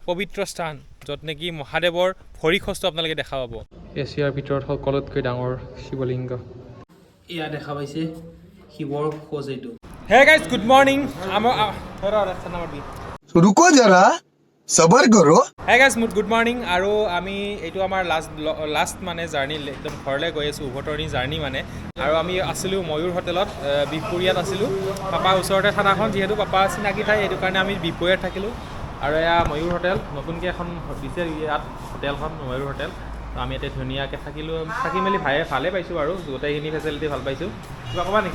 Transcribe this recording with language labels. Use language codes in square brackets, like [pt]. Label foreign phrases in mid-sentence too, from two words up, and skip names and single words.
[as] পবিত্ৰ স্থান য'ত নেকি মহাদেৱৰ ভৰি খোজটো আপোনালোকে দেখা পাব এছিয়াৰ ভিতৰত সকলোতকৈ ডাঙৰ শিৱলিংগ এয়া দেখা পাইছে শিৱৰ খোজ এইটো [en] hey guys good morning [hi] रुको जरा सबर करो [en] hey guys good morning [as] আৰু আমি এইটো আমাৰ লাষ্ট মানে জাৰ্ণি একদম ঘৰলৈ গৈ আছোঁ উভতৰণি জাৰ্ণি মানে আৰু আমি আছিলোঁ ময়ূৰ হোটেলত বিহপুৰীয়াত আছিলোঁ পাপাৰ ওচৰতে থানাখন যিহেতু পাপা চিনাকি ঠাই সেইটো কাৰণে আমি বিহপুৰীয়াত থাকিলোঁ আৰু এয়া ময়ূৰ হোটেল নতুনকৈ এখন দিছে ইয়াত হোটেলখন ময়ূৰ হোটেল তো আমি ইয়াতে ধুনীয়াকৈ থাকি মেলি ভালে পাইছোঁ আৰু গোটেইখিনি ফেচিলিটি ভাল পাইছোঁ কিবা ক'বা নেকি